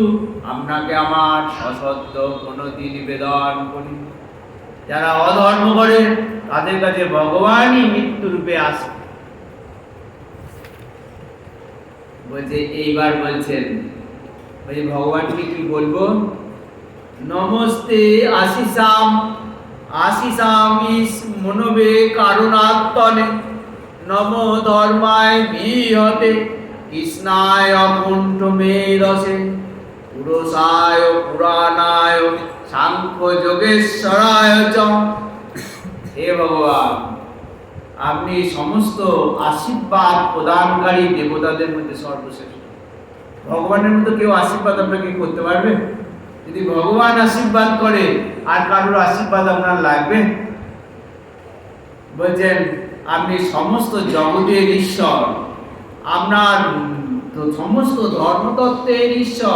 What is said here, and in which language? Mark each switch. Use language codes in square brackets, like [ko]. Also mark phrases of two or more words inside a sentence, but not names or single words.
[bn] আপনাকে আমার সশ্রদ্ধ প্রণতি নিবেদন করি। যারা অধর্ম করে তাদের কাছে ভগবানই মৃত্যু রূপে আসে। বলছে, এইবার বলছেন ভগবানকে কি বলবো? [sa] নমস্তে আশিসাম আশিসামিস মনোবে কারণাত্মনে নম ধর্মায় বিহতে কৃষ্ণায় অকুণ্ঠ মেধসে পুরুষায় পুরাণায় সাংখ্য যোগেশ্বরায় চ। [bn] হে ভগবান, আপনি সমস্ত আশীর্বাদ প্রদানকারী দেবতাদের মধ্যে সর্বশ্রেষ্ঠ। ভগবানের মতো কেউ আশীর্বাদ আপনাকে করতে পারবে? যদি ভগবান আশীর্বাদ করে, আর কারোর আশীর্বাদ আপনার লাগবে? বলছেন, আপনি সমস্ত জগতের ঈশ্বর, আপনার সমস্ত ধর্মতত্ত্বের ঈশ্বর।